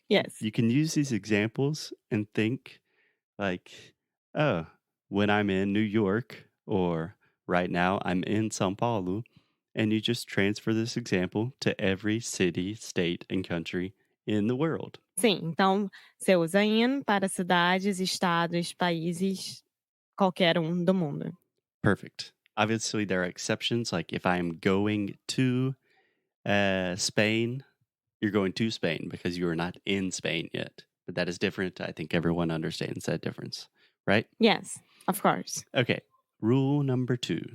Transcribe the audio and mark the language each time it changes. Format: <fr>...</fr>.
<en>Yes. you can use these examples and think like, oh, when I'm in New York or right now I'm in São Paulo, and you just transfer this example to every city, state, and country in the world.</en> <pt>Sim, então você usa in para cidades, estados, países, qualquer do mundo.</pt> <en>Perfect. Obviously, there are exceptions. Like if I'm going to Spain, you're going to Spain because you are not in Spain yet. But that is different. I think everyone understands that difference, right? Yes, of course. Okay. Rule number 2.</en>